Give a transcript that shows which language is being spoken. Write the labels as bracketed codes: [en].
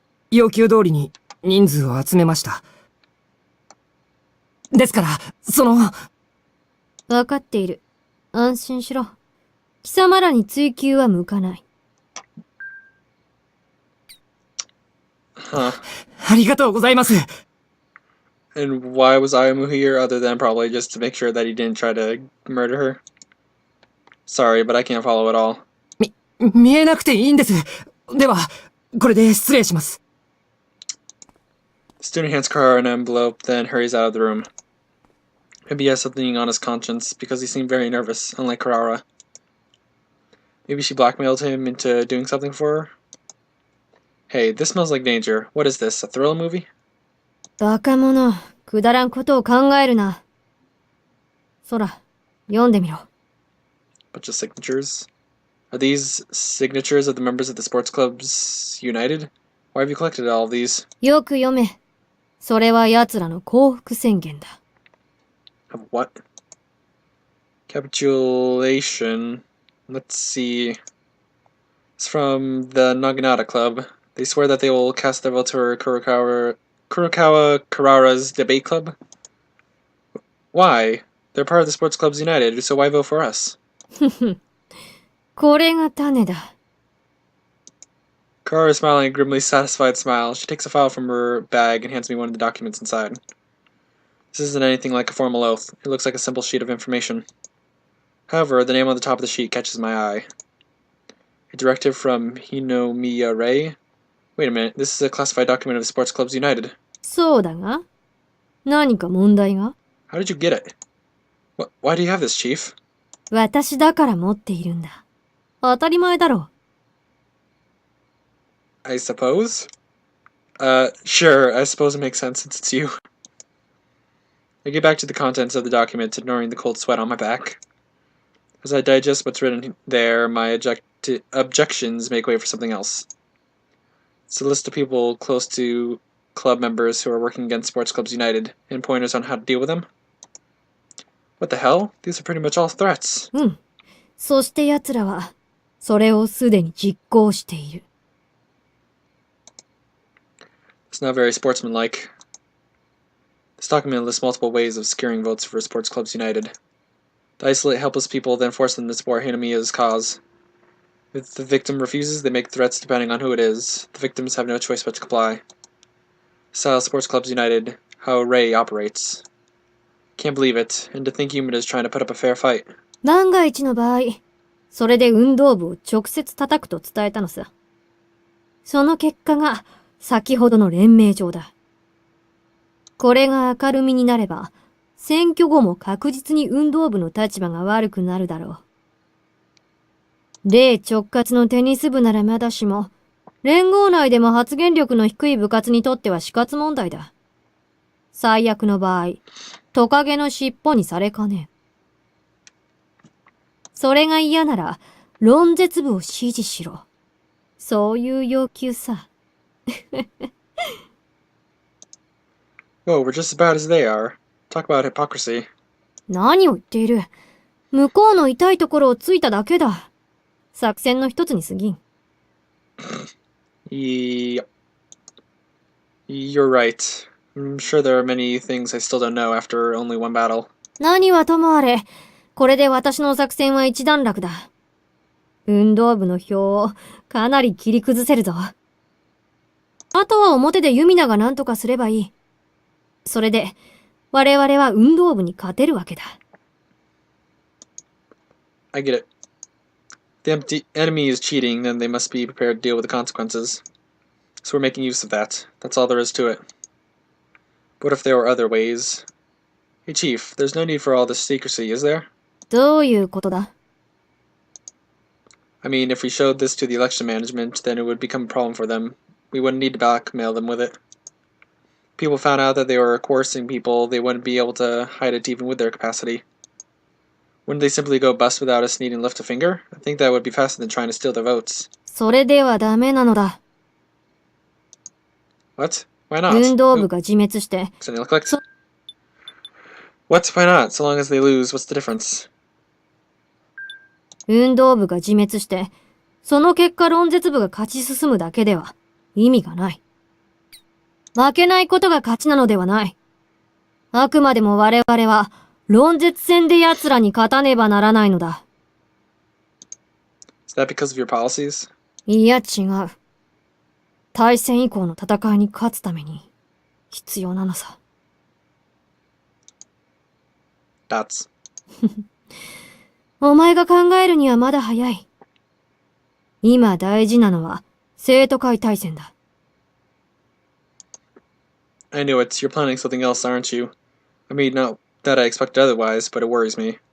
[ja] 要求通りに人数を集めました。ですから、わかっている。安心しろ。貴様らに追及は向かない。 Huh. ありがとうございます。 [en] And why was Ayumu here other than probably just to make sure that he didn't try to murder her? Sorry, but I can't follow it all. [ja] 見えなくていいんです。では、これで失礼します。 [en] The student hands Kirara an envelope, then hurries out of the room. Maybe he has something on his conscience, because he seemed very nervous, unlike Kirara. Maybe she blackmailed him into doing something for her? Hey, this smells like danger. What is this, a thriller movie? [ja] バカ者、くだらんことを考えるな。そら、読んでみろ。 [en] Bunch of signatures. Are these signatures of the members of the sports clubs united? Why have you collected all of these? [ja] よく読め。それは奴らの降伏宣言だ。 [en] Of what? Capitulation. Let's see. It's from the Naginata Club. They swear that they will cast their votes for Kurokawa Kirara's debate club? Why? They're part of the Sports Clubs United, so why vote for us? [ja] これが種だ。 [en] Kirara is smiling a grimly satisfied smile. She takes a file from her bag and hands me one of the documents inside. This isn't anything like a formal oath. It looks like a simple sheet of information. However, the name on the top of the sheet catches my eye. A directive from Hinomiya Rei? Wait a minute, this is a classified document of the Sports Clubs United. [ja] そうだが、何か問題が？ [en] How did you get it? Why do you have this, Chief? [ja] 私だから持っているんだ。当たり前だろ。 [en] I suppose? Sure, I suppose it makes sense since it's you. I get back to the contents of the document, ignoring the cold sweat on my back. As I digest what's written there, my objections make way for something else. It's a list of people close to club members who are working against Sports Clubs United, and pointers on how to deal with them. What the hell? These are pretty much all threats. うん。 [ja] そして奴らは、それをすでに実行している。 [en] It's not very sportsmanlike. The This document lists multiple ways of securing votes for Sports Clubs United. To isolate helpless people, then force them to support Hinamiya's cause. If the victim refuses, they make threats depending on who it is. The victims have no choice but to comply. This is how Sports Clubs United, how Ray operates. Can't believe it, and to think Yumina is trying to put up a fair fight. [ja] 万が一の場合、それで運動部を直接叩くと伝えたのさ。その結果が先ほどの連盟状だ。これが明るみになれば、選挙後も確実に運動部の立場が悪くなるだろう。例直轄のテニス部ならまだしも、連合内でも発言力の低い部活にとっては死活問題だ。最悪の場合、トカゲの尻尾にされかねえ。それが嫌なら、論絶部を支持しろ。そういう要求さ。 [en] Oh, we're just as bad as they are. Talk about hypocrisy. [ja] 何を言っている。向こうの痛いところをついただけだ。作戦の一つに過ぎん。 [en] Yeah. You're right. I'm sure there are many things I still don't know after only one battle. [ja] 何はともあれ、これで私の作戦は一段落だ。運動部の票をかなり切り崩せるぞ。あとは表でユミナが何とかすればいい。それで、我々は運動部に勝てるわけだ。 [en] I get it. If the enemy is cheating, then they must be prepared to deal with the consequences. So we're making use of that. That's all there is to it. But what if there were other ways? Hey Chief, there's no need for all this secrecy, is there? [ja] どういうことだ？ [en] I mean, if we showed this to the election management, then it would become a problem for them. We wouldn't need to blackmail them with it. People found out that they were coercing people, they wouldn't be able to hide it even with their capacity. Wouldn't they simply go bust without us needing to lift a finger? I think that would be faster than trying to steal their votes. [ja] それではダメなのだ。 [en] What? Why not? [ja] 運動部が自滅して。 [en] Accidentally clicked. What? Why not? So long as they lose, what's the difference? [ja] 運動部が自滅して、その結果論絶部が勝ち進むだけでは意味がない。負けないことが勝ちなのではない。あくまでも我々は論絶戦で奴らに勝たねばならないのだ。 [en] Is that because of your policies? [ja] いや違う。対戦以降の戦いに勝つために必要なのさ。 [en] Dots. [ja] お前が考えるにはまだ早い。今大事なのは生徒会対戦だ。 [en] I knew it. You're planning something else, aren't you? I mean, not that I expected otherwise, but it worries me.